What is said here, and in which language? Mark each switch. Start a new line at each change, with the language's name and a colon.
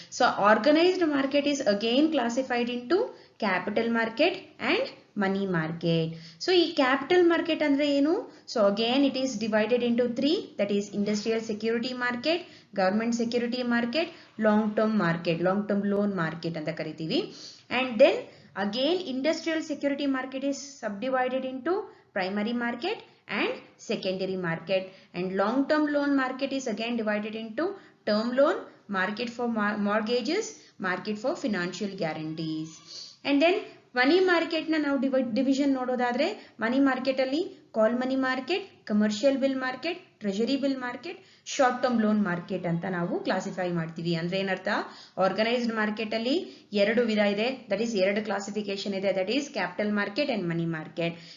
English: So organised market is again classified into capital market and money market.
Kannada: So ಈ capital market ಅಂದ್ರೆ ಏನು?
English: so again it is divided into 3, that is industrial security market, government security market, long term market, long term loan market
Kannada: ಅಂತ ಕರಿತೀವಿ.
English: And then again industrial security market is subdivided into primary market and secondary market, and long term loan market is again divided into term loan, market for mortgages, market for financial guarantees. And then
Kannada: money market ನ ನಾವು division ನೋಡೋದಾದ್ರೆ, money market ಅಲ್ಲಿ ಕಾಲ್ money market, commercial bill market, treasury bill market, short term loan market ಅಂತ ನಾವು classify ಮಾಡ್ತೀವಿ. ಅಂದ್ರೆ ಏನರ್ಥ? Organised market ಅಲ್ಲಿ 2 ವಿಧ ಇದೆ, ದಟ್ ಈಸ್ 2 ಕ್ಲಾಸಿಫಿಕೇಶನ್ ಇದೆ, that is capital market and money market.